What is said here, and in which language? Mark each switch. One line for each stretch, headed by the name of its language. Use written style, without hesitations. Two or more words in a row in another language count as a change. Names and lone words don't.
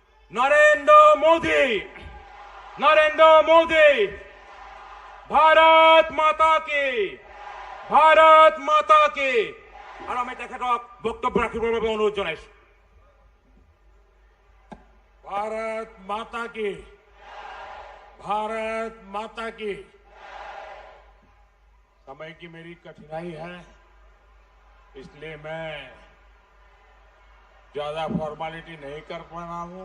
Hindi: नरेंद्र मोदी, नरेंद्र मोदी, भारत माता की, भारत माता की।
Assamese: और আমি তেখেতক বক্তব্য ৰাখিবৰ বাবে অনুৰোধ জনাইছো।
Hindi: भारत माता की, भारत माता की। समय की मेरी कठिनाई है, इसलिए मैं ज्यादा फॉर्मेलिटी नहीं कर पा रहा हूं।